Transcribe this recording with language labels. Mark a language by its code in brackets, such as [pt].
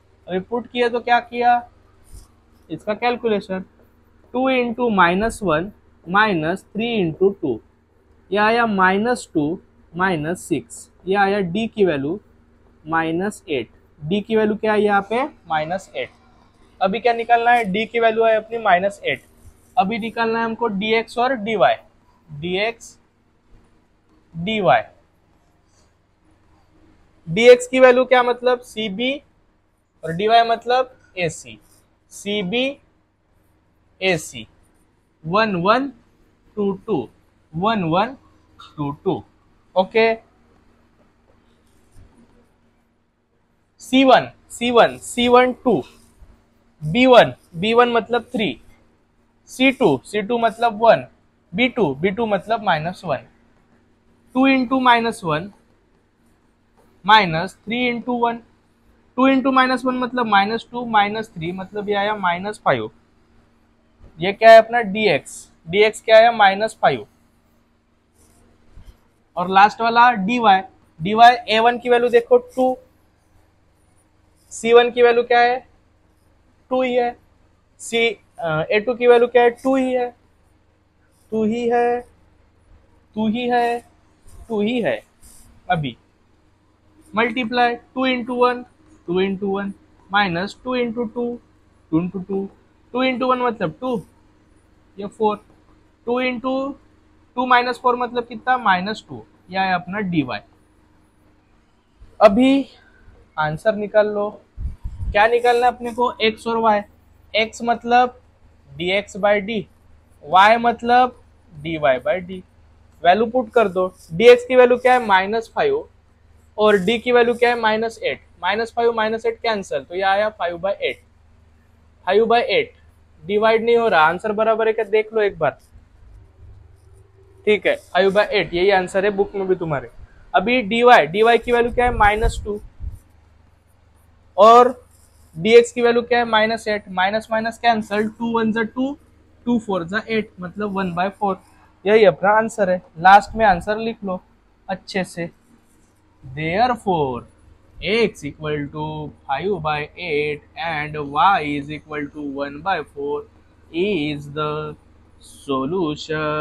[hi] अभी पुट किया तो क्या किया? इसका कैलकुलेशन, 2 इंटू -1 माइनस 3 इंटू 2, यह आया -2 -6, यह आया d की वैल्यू -8। d की वैल्यू क्या है यहाँ पे? -8। अभी क्या निकालना है? d की वैल्यू है अपनी -8। अभी निकालना है हमको dx और dy, dx dy। dx की वैल्यू क्या मतलब? cb और dy मतलब ac, cb ac, 1 1 2 2, 1 1 2 2। Okay, C1 2, B1 मतलब 3, C2 मतलब 1, B2 मतलब -1। 2 इंटू -1 माइनस 3 इंटू 1, 2 इंटू -1 मतलब -2 -3 मतलब ये आया -5। ये क्या है अपना? dx क्या आया? -5। और लास्ट वाला dy a1 की वैल्यू देखो 2, c1 की वैल्यू क्या है? 2 ही है, a2 की वैल्यू क्या है? 2 ही है, 2 ही है, 2 ही है, 2 ही है। अभी multiply 2 into 1 2 into 1 minus 2 into 2 2 into 2 2 into 1 मतलब 2, ये 4, 2 इंटू 2 माइनस 4 मतलब कितना, -2, यह है अपना dy। अभी आंसर निकाल लो। क्या निकालना है अपने को, x और y। x मतलब dx बाई डी, y मतलब dy by D. Value put कर दो। dx की वैल्यू क्या है, -5, और d की वैल्यू क्या है, -8। -5 -8 कैंसिल, तो यह आया 5/8। 5/8 डिवाइड नहीं हो रहा, आंसर बराबर है क्या देख लो एक बार। ठीक है, 5/8 यही आंसर है बुक में भी तुम्हारे। अभी dy की वैल्यू क्या है, -2, और dx की वैल्यू क्या है, -8। माइनस माइनस कैंसल, 2 1 जा 2, 2 4 जा 8, मतलब 1/4। यही अपना आंसर है। लास्ट में आंसर लिख लो अच्छे से। [en] Therefore, x equal to 5/8 and y is equal to 1/4 is the solution।